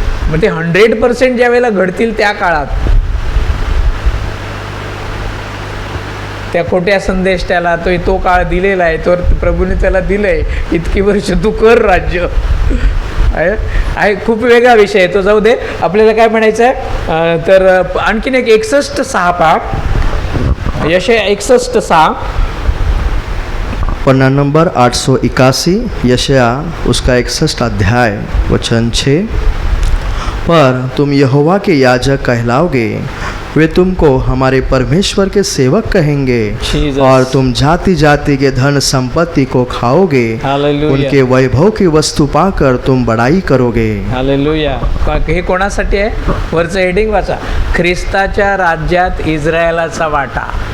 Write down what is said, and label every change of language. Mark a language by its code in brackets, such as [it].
[mr] मग ते 100% ज्या वेळेला घडतील त्या काळात त्या खोट्या संदेश त्याला तो काळ दिलेला आहे, तो प्रभूने त्याला दिलंय. इतकी वर्ष तू कर राज्य आहे. खूप वेगळा विषय आहे तो, जाऊ दे. आपल्याला काय म्हणायचं आहे तर आणखीन एक 61:6 पहा. यशाया 61:6. [hi] पन्ना नंबर 881 यशाया उसका 61 अध्याय वचन 6. पर तुम यहोवा के याजक कहलाओगे वे तुमको हमारे परमेश्वर के सेवक कहेंगे [en] Jesus. [hi] और तुम जाति जाति के धन संपत्ति को खाओगे। [en] Hallelujah. [hi] उनके वैभव की वस्तु पाकर तुम बड़ाई करोगे। [mr] हालेलुया. हे कोणासाठी आहे? वरचं हेडिंग वाचा. ख्रिस्ताच्या राज्यात इस्रायलाचा वाटा.